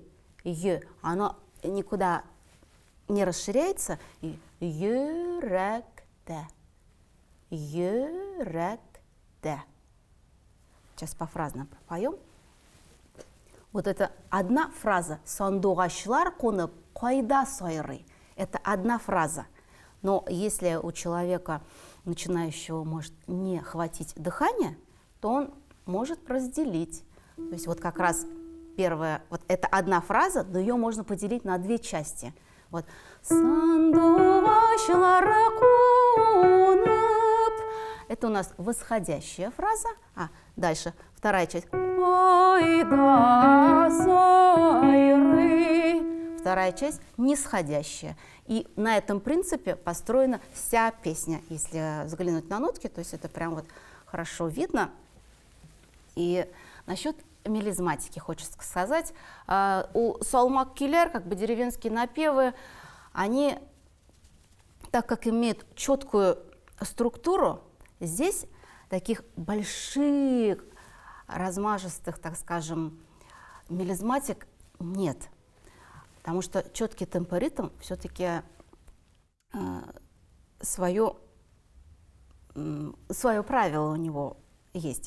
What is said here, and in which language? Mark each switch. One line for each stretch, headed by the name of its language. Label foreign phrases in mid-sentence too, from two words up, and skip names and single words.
Russian: «Ю». Оно никуда не расширяется.
Tatar: «Юректе». Йөрәктә.
Russian: Сейчас пофразно пропоем. Вот это одна фраза.
Tatar: Сандугачлар кунып кайда сайрый.
Russian: Это одна фраза. Но если у человека, начинающего, может не хватить дыхания, то он может разделить. То есть вот как раз первая, вот это одна фраза, но ее можно поделить на две части. Вот.
Tatar: Сандугачлар кунып.
Russian: Это у нас восходящая фраза. А дальше вторая часть.
Tatar: Кайда сайрый.
Russian: Вторая часть нисходящая. И на этом принципе построена вся песня. Если взглянуть на нотки, то есть это прям вот хорошо видно. И насчет мелизматики хочется сказать. У салмак-килер, как бы деревенские напевы, они, так как имеют четкую структуру, здесь таких больших, размашистых, так скажем, мелизматик нет. Потому что четкий темпоритм все-таки свое правило у него есть.